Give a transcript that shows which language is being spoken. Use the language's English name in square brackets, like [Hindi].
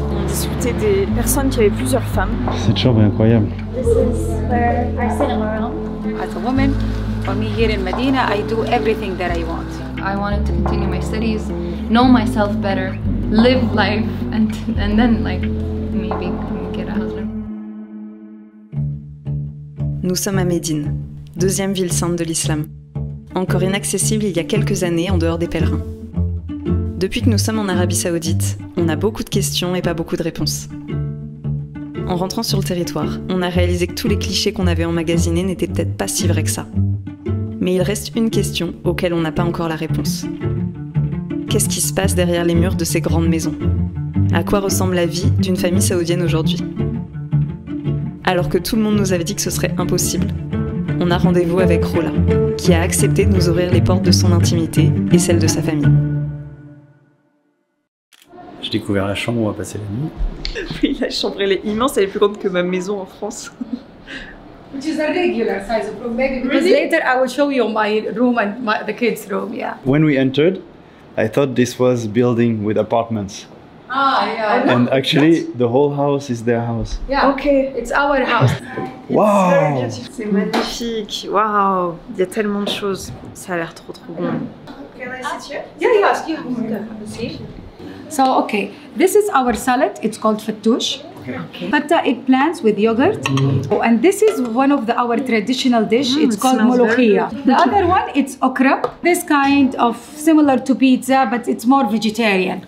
[French] On discutait des personnes qui avaient plusieurs femmes. Cette chambre est incroyable. [English] This is where our cinema room. As a woman, for me here in Medina, I do everything that I want. I wanted to continue my studies, know myself better, live life, and then like maybe get a husband. [French] Nous sommes à Médine, deuxième ville sainte de l'islam. Encore inaccessible il y a quelques années en dehors des pèlerins. Depuis que nous sommes en Arabie Saoudite, on a beaucoup de questions et pas beaucoup de réponses. En rentrant sur le territoire, on a réalisé que tous les clichés qu'on avait emmagasinés n'étaient peut-être pas si vrais que ça. Mais il reste une question auquel on n'a pas encore la réponse. Qu'est-ce qui se passe derrière les murs de ces grandes maisons? À quoi ressemble la vie d'une famille saoudienne aujourd'hui? Alors que tout le monde nous avait dit que ce serait impossible, on a rendez-vous avec Rola, qui a accepté de nous ouvrir les portes de son intimité et celle de sa famille. J'ai découvert la chambre où on va passer la nuit. Oui, la chambre elle est immense, elle est plus grande que ma maison en France. [English] Which is a regular size of room, maybe because later I will show you my room and the kids' room, yeah. When we entered, I thought this was building with apartments. Ah, yeah. And actually, the whole house is their house. Yeah, Okay. it's our house. Wow! [French] C'est magnifique, waouh, il y a tellement de choses. Ça a l'air trop bon. [English] Can I sit here? Yeah. So, okay, this is our salad. It's called fattoush. Okay. Fata eggplants with yogurt. Oh, and this is one of our traditional dish. It's it called smells very molokhia. The other one, it's okra. This kind of similar to pizza, but it's more vegetarian.